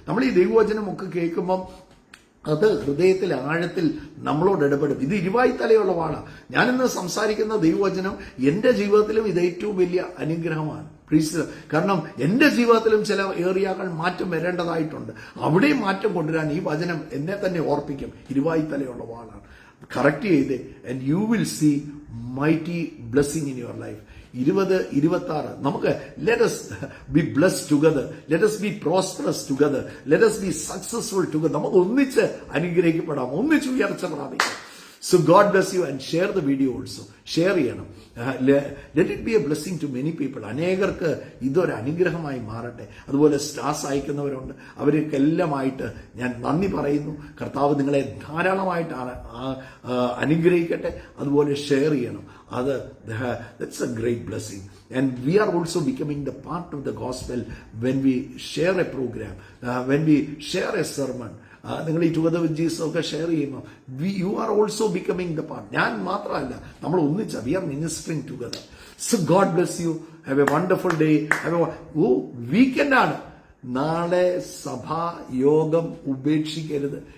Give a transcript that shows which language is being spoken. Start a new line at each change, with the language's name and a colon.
Malayalam: നമ്മൾ ഈ ദൈവവചനം ഒക്കെ കേൾക്കുമ്പം അത് ഹൃദയത്തിൽ ആഴത്തിൽ നമ്മളോട് ഇടപെടും. ഇത് ഇരുവായ്ത്തലയുള്ള വാളാണ്. ഞാനിന്ന് സംസാരിക്കുന്ന ദൈവവചനം എന്റെ ജീവിതത്തിലും ഇത് ഏറ്റവും വലിയ അനുഗ്രഹമാണ്. പ്ലീസ്. കാരണം എന്റെ ജീവിതത്തിലും ചില ഏറിയകൾ മാറ്റം വരേണ്ടതായിട്ടുണ്ട്. അവിടെയും മാറ്റം കൊണ്ടുവരാൻ ഈ വചനം എന്നെ തന്നെ ഓർപ്പിക്കും. ഇരുവായ്ത്തലയുള്ള വാളാണ്. കറക്റ്റ് ചെയ്ത്
English: and you will see mighty blessing in your life. 2026
Malayalam: നമുക്ക്
English: let us be blessed together, let us be prosperous together, let us be successful together.
Malayalam: നമുക്ക് ഒന്നിച്ച് അനുഗ്രഹിക്കപ്പെടാം, ഒന്നിച്ച് ഉയർച്ച പ്രാപിക്കാം.
English: So God bless you and share the video also.
Malayalam: Share ചെയ്യണം.
English: Let it be a blessing to many people.
Malayalam: അനേകർക്ക് ഇതൊരു അനുഗ്രഹമായി മാറട്ടെ. അതുപോലെ സ്റ്റാർസ് അയക്കുന്നവരുണ്ട്. അവർക്കെല്ലാമായിട്ട് ഞാൻ നന്ദി പറയുന്നു. കർത്താവ് നിങ്ങളെ ധാരാളമായിട്ട് അനുഗ്രഹിക്കട്ടെ. അതുപോലെ ഷെയർ ചെയ്യണം.
English: That's a great blessing. And we are also becoming the part of the gospel when we share a program, when we share a sermon.
Malayalam: നിങ്ങൾ ഈ
English: together with Jesus
Malayalam: ഒക്കെ ഷെയർ ചെയ്യുമ്പോൾ
English: You are also becoming the part.
Malayalam: ഞാൻ മാത്രമല്ല, നമ്മൾ ഒന്നിച്ച
English: We are ministering together. So God bless you. Have a wonderful day. വീക്കെൻഡാണ്.
Malayalam: നാളെ സഭാ യോഗം ഉപേക്ഷിക്കരുത്.